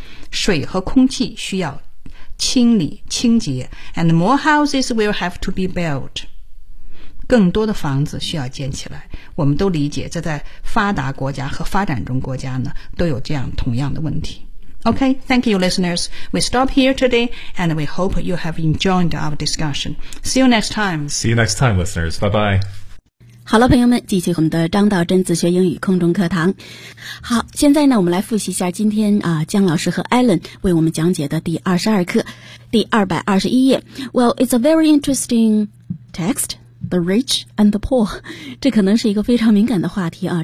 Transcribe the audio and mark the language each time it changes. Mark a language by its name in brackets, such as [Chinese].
[Chinese] 水和空气需要清理清洁 [English] And more houses will have to be built. [Chinese] 更多的房子需要建起来。我们都理解这在发达国家和发展中国家呢都有这样同样的问题。 [English] Okay, thank you, listeners. We stop here today, and we hope you have enjoyed our discussion. See you next time. See you next time, listeners. Bye-bye. [Chinese] 好了，朋友们，继续我们的张道真自学英语空中课堂。好，现在呢，我们来复习一下今天啊，姜老师和 Alan 为我们讲解的第22课，第221页。 [English] Well, it's a very interesting text. The rich and the poor, [Chinese] 这可能是一个非常敏感的话题啊。